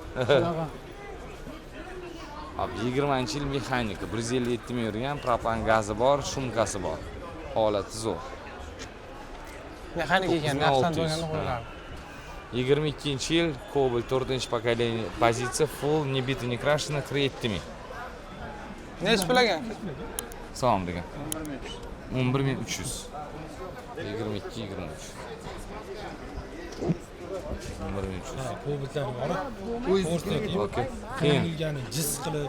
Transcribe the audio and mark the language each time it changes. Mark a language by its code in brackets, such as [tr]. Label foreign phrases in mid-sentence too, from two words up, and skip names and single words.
[uz] Ab 20-yil mexanika, 157 ming yurgan, propan gazi bor, shumkasi bor. Holati zo'r. Mexanik ekan, yaxshidan to'g'ri qo'yiladi. 22-yil Cobalt 4-pokoleniya, pozitsiya full, [ru] не бито, не крашено, 47 ming. [uz] Nech pul ekan? Salom degan. 11300. 22-23. 11300. Cobalt bor. Okey. Keyin jiz qilib,